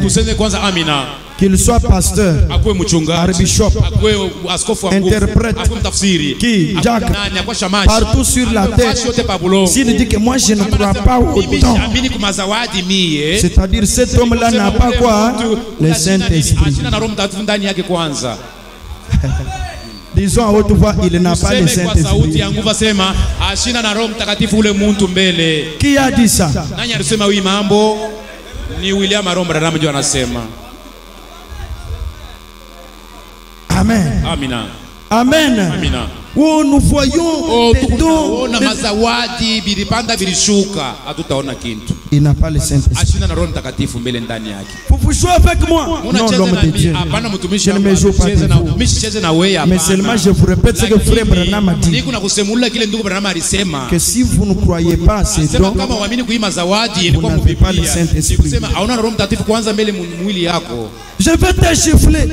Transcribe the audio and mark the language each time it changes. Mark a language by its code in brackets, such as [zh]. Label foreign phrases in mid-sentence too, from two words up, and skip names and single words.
[fr] Qu'il soit pasteur, archbishop, interprète, qui, Jack, partout sur la terre, s'il dit que moi je ne crois pas au don, c'est-à-dire cet homme-là n'a pas quoi? Le Saint-Esprit. Disons à haute voix, il n'a pas le Saint-Esprit. Qui a dit ça? [sw] Ni William Aromba Branham ndio anasema. Amen. Amina. Amen. Amina. [fr] Oh, nous voyons des dons. [sw] Mazawadi bilipanda bilishuka, hatutaona kitu. [fr] Il n'a pas le Saint-Esprit. [sw] Ashina na Roho Mtakatifu mbele ndani yake. [fr] Vous jouez avec moi? Non, l'homme de Dieu. Je ne me joue pas avec vous. Mais seulement je vous répète ce que frère Branham a dit. Que si vous ne croyez pas à ces dons, vous n'avez pas le Saint-Esprit. Je vais te gifler.